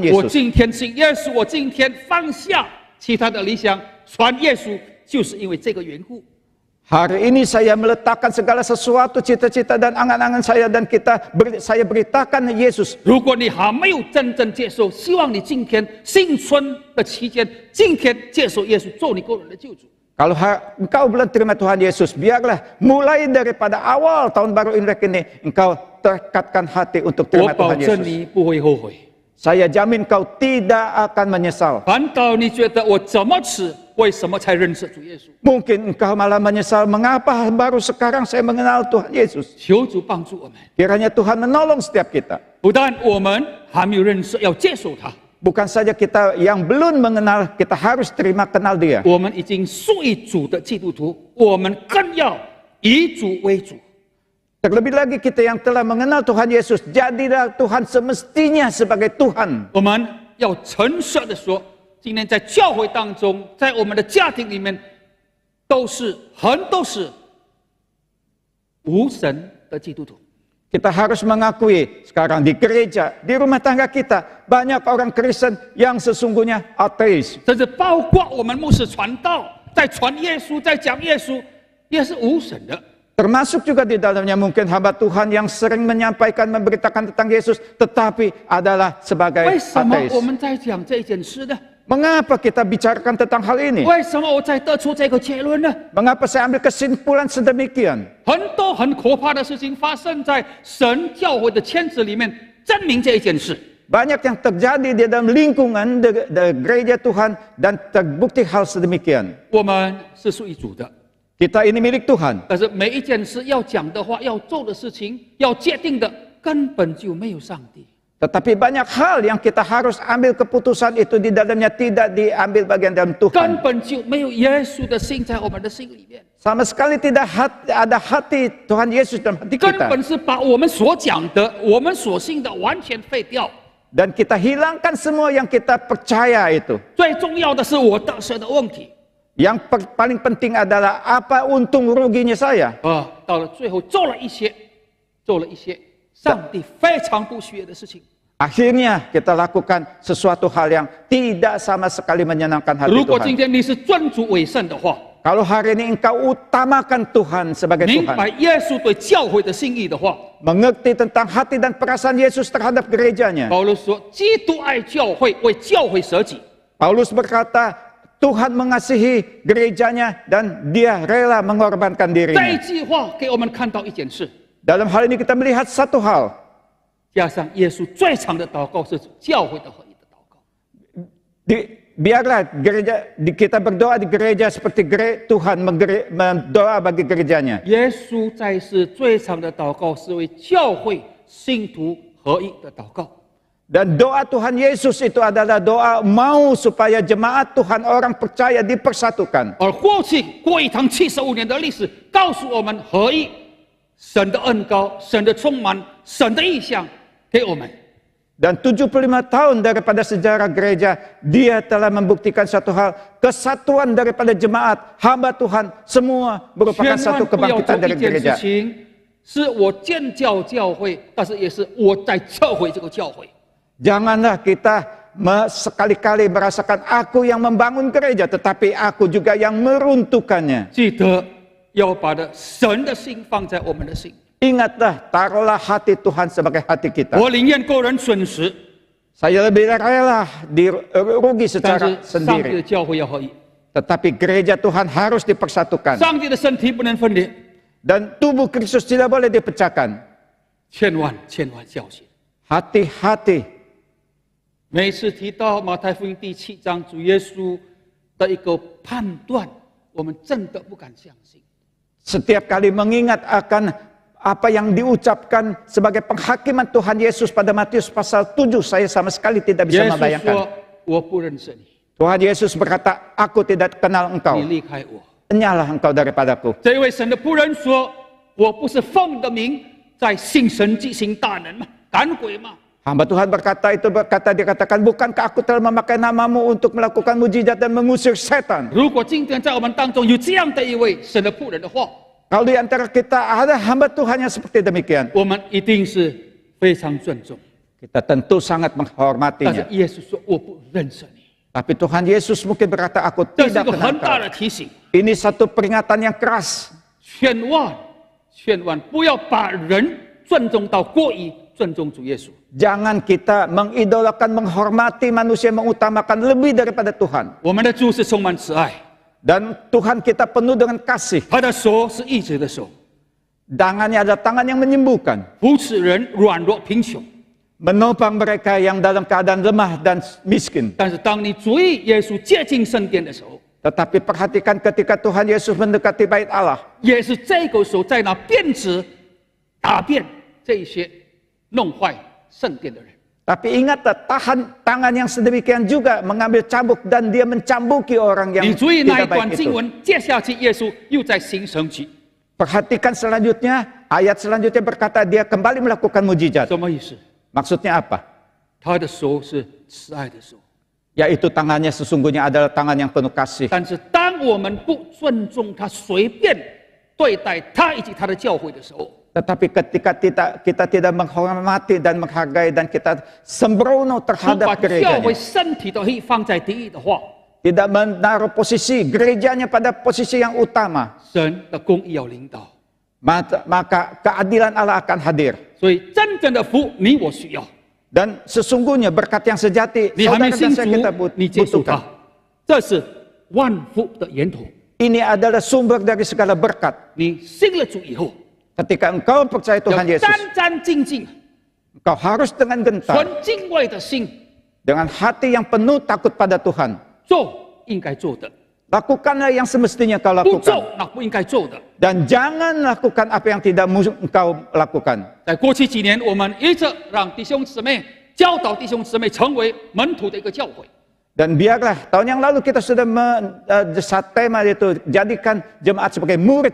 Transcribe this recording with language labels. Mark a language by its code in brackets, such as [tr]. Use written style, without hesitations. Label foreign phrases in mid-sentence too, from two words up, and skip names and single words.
[zh] 我 [id] Yesus. [zh] 今天信耶稣，我今天放下其他的理想，传耶稣，就是因为这个缘故。 [id] Hari ini saya meletakkan segala sesuatu, cita-cita dan angan-angan saya dan saya beritakan Yesus. [zh] 如果你还没有真正接受，希望你今天新春的期间，今天接受耶稣做你个人的救主。 [id] Kalau engkau belum terima Tuhan Yesus, biarlah mulai daripada awal tahun baru Imlek ini engkau tekadkan hati untuk [zh] 我 [id] terima [zh] 保 [id] Tuhan [zh] 证 [id] Yesus. [zh] 你不会后悔。 [id] Saya jamin kau tidak akan menyesal. [zh] 反倒你觉得我怎么迟，为什么才认识主耶稣？ [id] Mungkin engkau malah menyesal, mengapa baru sekarang saya mengenal Tuhan Yesus. [zh] 求主帮助我们。 [id] Kiranya Tuhan menolong setiap kita. [zh] 不但我们还没有认识，要接受他， [id] Bukan saja kita yang belum mengenal, kita harus terima kenal dia. [zh] 我们已经属于主的基督徒，我们更要以主为主。 [id] Terlebih lagi kita yang telah mengenal Tuhan Yesus, jadilah Tuhan semestinya sebagai Tuhan. [zh] 我们要诚实的说，今天在教会当中，在我们的家庭里面，都是无神的基督徒。 [id] Kita harus mengakui sekarang di gereja, di rumah tangga kita, banyak orang Kristen yang sesungguhnya ateis. [zh] 甚至包括我们牧师传道，在传耶稣，在讲耶稣，也是无神的。 [id] Termasuk juga di dalamnya mungkin hamba Tuhan yang sering menyampaikan, memberitakan tentang Yesus, tetapi adalah sebagai [zh] 为什么 [id] ateis. [zh] 我们在讲这件事呢？ [id] Mengapa kita bicarakan tentang hal ini? [zh] 为什么我在得出这个结论呢？ [id] Mengapa saya ambil kesimpulan sedemikian? [zh] 很多很可怕的事情发生在神教会的圈子里面，证明这一件事。 [id] Banyak yang terjadi di dalam lingkungan gereja Tuhan dan terbukti hal sedemikian. [zh] 我们是属于主的， [id] Kita ini milik Tuhan. [zh] 但是每一件事要讲的话、要做的事情、要界定的，根本就没有上帝。 [id] Tetapi banyak hal yang kita harus ambil keputusan itu di dalamnya tidak diambil bagian dalam [zh] 根 [id] Tuhan. [zh] 本就没有耶稣的心在我们的心里面， [id] Sama sekali tidak ada hati Tuhan Yesus dalam hati [zh] 根 [id] kita. [zh] 本是把我们所讲的、我们所信的完全废掉。 [id] Dan kita hilangkan semua yang kita percaya itu. [zh] 最重要的是我得赦的问题， [id] Yang paling penting adalah apa untung ruginya saya. [zh] 到了最后做了一些上帝非常不喜悦的事情。 [id] Akhirnya kita lakukan sesuatu hal yang tidak sama sekali menyenangkan hati [zh] 如果今 [id] Tuhan. [zh] 天你是尊主为圣的话， [id] Kalau hari ini engkau utamakan Tuhan sebagai [zh] 明 [id] Tuhan, [zh] 白耶稣对教会的心意的话， [id] mengerti tentang hati dan perasaan Yesus terhadap gerejanya. [zh] 保罗说：“基督爱教会，为教会舍己。 [id] Paulus berkata, Tuhan mengasihi gerejanya dan dia rela mengorbankan ” [zh] 这一 [id] dirinya. [zh] 句话给我们看到一件事， [id] Dalam hal ini kita melihat satu hal. [zh] 加上耶稣最长的祷告是教会的合一的祷告。 [id] Biarlah kita berdoa di gereja seperti Tuhan mendoa bagi gerejanya. [zh] 耶稣在世最长的祷告是为教会信徒合一的祷告。 [id] Dan doa Tuhan Yesus itu adalah doa mau supaya jemaat Tuhan orang percaya dipersatukan. [zh] 而过去过一堂75年的历史，告诉我们合一，神的恩膏、神的充满、神的意象给我们。 [id] Dan 75 tahun daripada sejarah gereja, dia telah membuktikan satu hal, kesatuan daripada jemaat, hamba Tuhan, semua merupakan [zh] 千 [id] satu [zh] 万不要做 [id] kebangkitan [zh] 一 [id] dari [zh] 件 [id] gereja. [zh] 事情，是我建教教会，但是也是我在撤回这个教会。 [id] Janganlah kita sekali-kali merasakan aku yang membangun gereja, tetapi aku juga yang meruntuhkannya. [zh] 记得要把神的心放在我们的心。 [id] Ingatlah, taruhlah hati Tuhan sebagai hati kita. [zh] 我宁愿个人损失， [id] Saya lebih rela rugi [zh] 但 [id] secara [zh] 是上帝的 [id] sendiri. [zh] 教会要合一， [id] Tetapi gereja Tuhan harus dipersatukan. [zh] 上帝的身体不能分裂， [id] Dan tubuh Kristus tidak boleh dipecahkan. [zh] 千万小心。 [id] Hati-hati. [zh] 每次提到马太福音第7章主耶稣的一个判断，我们真的不敢相信。 [id] Setiap kali mengingat akan apa yang diucapkan sebagai penghakiman Tuhan Yesus pada Matius pasal 7, saya sama sekali tidak bisa [zh] 耶稣 [id] membayangkan. [zh] 说：“我不认识你， [id] Tuhan Yesus berkata, aku tidak kenal [zh] 你 [id] engkau. [zh] 离开我。” [id] Enyalah engkau daripadaku. [zh] 这位神的仆人说：“我不是奉你的名在行神迹行大能吗？赶鬼吗？” [id] Hamba Tuhan dikatakan, bukankah aku telah memakai namamu untuk melakukan mujizat dan mengusir setan? [zh] 如果今天在我们当中有这样的一位神的仆人的话， [id] Kalau di antara kita ada hamba Tuhan yang seperti demikian, [zh] 我们一定是非常尊重。 [id] kita tentu sangat [zh] 但是 [id] menghormatinya. [zh] 耶稣说：“我不认识你。 [id] Tapi Tuhan Yesus mungkin berkata, aku ” [zh] 这是一 [id] tidak [zh] 个 [id] kenal [zh] 很大 [id] engkau. [zh] 的提醒， [id] Ini satu peringatan yang keras. [zh] 千万不要把人尊重到过于尊重主耶稣。 [id] Jangan kita mengidolakan, menghormati manusia, mengutamakan lebih daripada Tuhan. [zh] 我们的主是充满慈爱， [id] Dan Tuhan kita penuh dengan kasih. [zh] 他的手是医治的手， [id] Tangannya adalah tangan yang menyembuhkan. [zh] 扶持人软弱贫穷。 [id] Menopang mereka yang dalam keadaan lemah dan miskin. [zh] 但是当你注意耶稣接近圣殿的时候， [id] Tetapi perhatikan ketika Tuhan Yesus mendekati bait Allah. [zh] 也是这个时候在那鞭子打遍这些弄坏圣殿的人。 [id] Tapi ingatlah, tangan yang sedemikian juga mengambil cambuk dan dia mencambuki orang yang [zh] 你注意那一 [id] tidak [zh] 段 [id] baik [zh] 经 [id] itu. [zh] 文，接下去耶稣又在行神迹， [id] Perhatikan selanjutnya, ayat selanjutnya berkata dia kembali melakukan mujizat. [zh] 什么意思？ [id] Maksudnya apa? [zh] 他的手是慈爱的手。 [id] Yaitu tangannya sesungguhnya adalah tangan yang penuh kasih. [zh] 但是当我们不尊重他，随便对待他以及他的教会的时候， [id] Tetapi ketika kita tidak menghormati dan menghargai dan kita sembrono [zh] 不把 [id] terhadap [zh] 教会 [id] gerejanya, [zh] 身体的意放在第一的话， [id] tidak menaruh posisi gerejanya pada posisi yang utama, [zh] 神的公义要领导。 [id] maka keadilan Allah akan hadir. [zh] 所以真正的福，你我需要。 [id] Dan sesungguhnya berkat yang sejati [zh] 你还没 [id] saudara [zh] 信 [id] dan saya [zh] 主 [id] kita， [zh] 你接受 [id] butuhkan. [zh] 他，这是万福的源头。 [id] Ini adalah sumber dari segala berkat. [zh] 你信了主以后， [id] Ketika engkau percaya [zh] 要 [id] Tuhan Yesus, [zh] 战兢兢、 [id] engkau harus dengan gentar, [zh] 存敬畏的心 [id] dengan hati yang penuh takut pada Tuhan. [zh] 做应该做的， [id] Lakukanlah yang semestinya kau [zh] 不做 [id] lakukan. [zh] 那不应该做的。 [id] Dan jangan lakukan apa yang tidak engkau lakukan. [zh] 在过去几年，我们一直让弟兄姊妹教导弟兄姊妹成为门徒的一个教会。 [id] Dan biarlah, tahun yang lalu kita sudah saat tema itu, jadikan jemaat sebagai murid